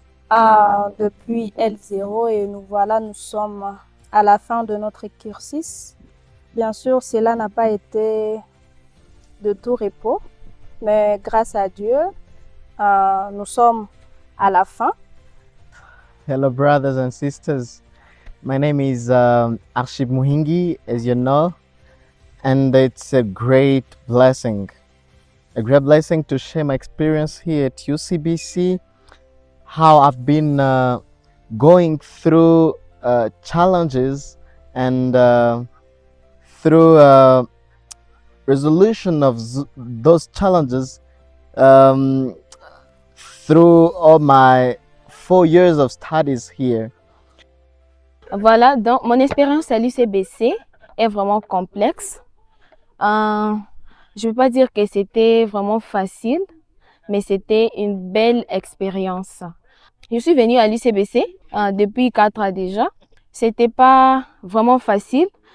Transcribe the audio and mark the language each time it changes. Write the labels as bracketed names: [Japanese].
[French] Depuis L0 et nous sommes à la fin de notre cursus. Bien sûr, cela n'a pas été de tout repos, mais grâce à Dieu, nous sommes à la fin. [English] Hello brothers and sisters, my name is Arshib Muhingi, as you know, and it's a great blessing to share my experience here at UCBC. How I've been going through challenges and through resolution of those challenges through all my 4 years of studies here. [French] Voilà, donc mon expérience à l'UCBC est vraiment complexe. Je ne veux pas dire que c'était vraiment facile, mais c'était une belle expérience. Je suis venue à l'UCBC depuis 4 ans déjà. C'était pas vraiment facile.